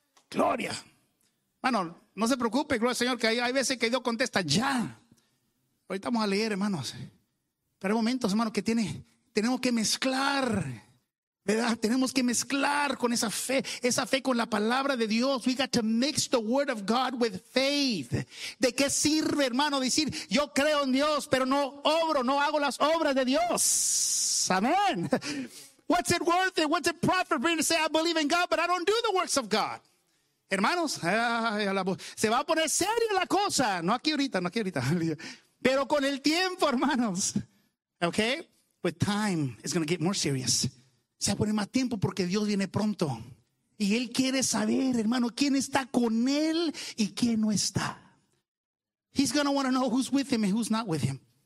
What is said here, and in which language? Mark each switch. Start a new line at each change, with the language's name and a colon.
Spanish: Gloria. Hermano, no se preocupe, gloria al Señor, que hay veces que Dios contesta ya. Ahorita vamos a leer, hermanos. Pero hay momentos, hermano, que tenemos que mezclar. ¿Verdad? Tenemos que mezclar con esa fe con la palabra de Dios.
English: We got to mix the word of God with faith.
Spanish: ¿De qué sirve, hermano, decir, yo creo en Dios, pero no obro, no hago las obras de Dios?
English: Amén. What's it worth it? What's it profit for me to say, I believe in God, but I don't do the works of God?
Spanish: Hermanos, se va a poner seria la cosa. No aquí ahorita. Pero con el tiempo, hermanos. Okay?
English: With time, it's going to get more serious.
Spanish: Se va a poner más tiempo porque Dios viene pronto. Y Él quiere saber, hermano, quién está con Él y quién no está.
English: He's going to want to know who's with Him and who's not with Him.